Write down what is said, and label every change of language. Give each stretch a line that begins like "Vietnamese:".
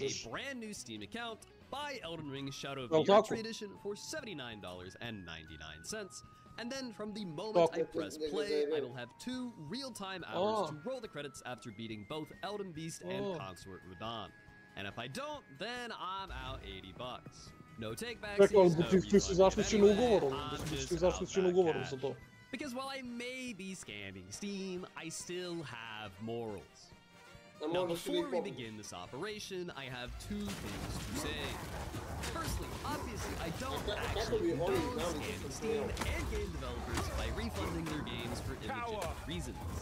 English: make a brand new Steam account, buy Elden Ring Shadow of the Erdtree Edition for $79.99, and then from the moment I press play, I will have 2 real-time hours to roll the credits after beating both Elden Beast and Consort Radahn. And if I don't, then I'm out $80. No takebacks.
Serbian: Rekao, ti si zaštićen ugovorom, ti si zaštićen ugovorom za to.
English: Because while I may be scamming Steam, I still have morals. Now, before we begin this operation, I have 2 things to say. Firstly, obviously, I don't actually condone scamming Steam and game developers by refunding their games for illegitimate reasons.